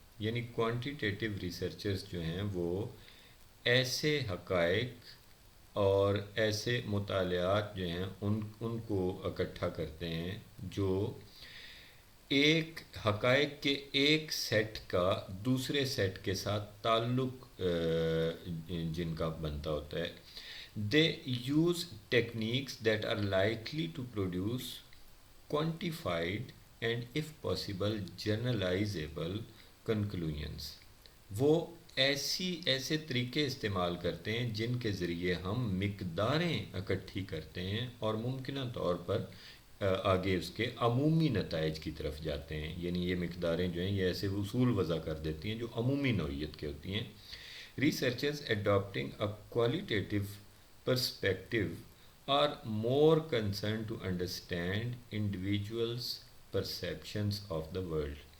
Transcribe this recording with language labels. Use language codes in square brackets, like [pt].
[ur] یعنی quantitative researchers جو ہیں وہ ایسے حقائق اور ایسے مطالعات جو ہیں ان کو اکٹھا کرتے ہیں جو ایک حقائق کے ایک سیٹ کا دوسرے سیٹ کے ساتھ تعلق جن کا بنتا ہوتا ہے. [en] They use techniques that are likely to produce quantified and if possible generalizable conclusions. [ur] وہ ایسے طریقے استعمال کرتے ہیں جن کے ذریعے ہم مقداریں اکٹھی کرتے ہیں اور ممکنہ طور پر آگے اس کے عمومی نتائج کی طرف جاتے ہیں. یعنی یہ مقداریں جو ہیں یہ ایسے اصول وضع کر دیتی ہیں جو عمومی نوعیت کے ہوتی ہیں. [en] Researchers adopting a qualitative perspective are more concerned to understand individuals' perceptions of the world.